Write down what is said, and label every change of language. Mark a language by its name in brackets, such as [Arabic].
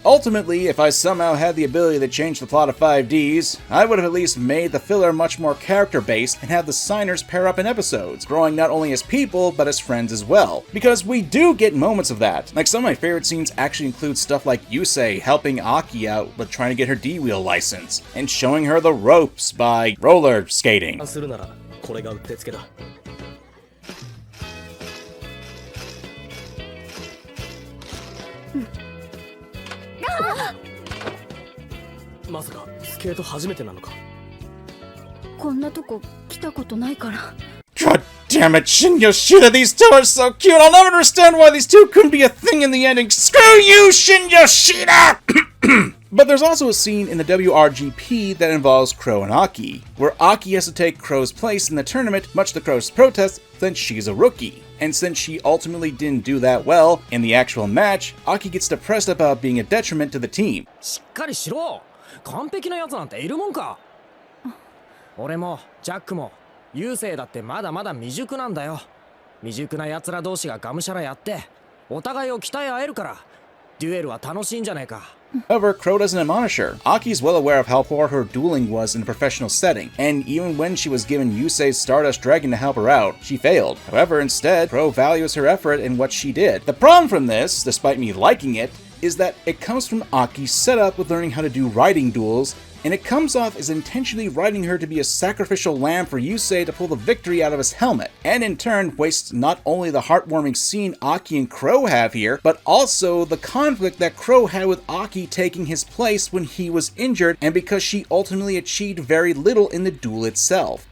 [English] Ultimately, if I somehow had the ability to change the plot of 5d's, I would have at least made the filler much more character-based and have the signers pair up in episodes, growing not only as people, but as friends as well. Because we do get moments of that. Like, some of my favorite scenes actually include stuff like Yusei Yusei helping Aki out with trying to get her D-wheel license, and showing her the ropes by roller skating. [Japanese] するならこれがうってつけだ。まさかスケート初めてなのか。こんなとこ来たことないから。 [English] God damn it, Shin Yoshida, these two are so cute! I'll never understand why these two couldn't be a thing in the ending. Screw you, Shin Yoshida! But there's also a scene in the WRGP that involves Crow and Aki, where Aki has to take Crow's place in the tournament, much to Crow's protest, since she's a rookie. And since she ultimately didn't do that well in the actual match, Aki gets depressed about being a detriment to the team. [Japanese] しっかりしろ。完璧なやつなんているもんか。俺もジャックもユーセイだってまだまだ未熟なんだよ。未熟な奴ら同士ががむしゃらやってお互いを鍛え合えるからデュエルは楽しいんじゃねえか。 [English] However, Crow doesn't admonish her. Aki's well aware of how poor her dueling was in a professional setting, and even when she was given Yusei's Stardust Dragon to help her out, she failed. However, instead, Crow values her effort in what she did. The problem from this, despite me liking it, is that it comes from Aki's setup with learning how to do riding duels, and it comes off as intentionally writing her to be a sacrificial lamb for Yusei to pull the victory out of his helmet, and in turn wastes not only the heartwarming scene Aki and Crow have here, but also the conflict that Crow had with Aki taking his place when he was injured, and because she ultimately achieved very little in the duel itself.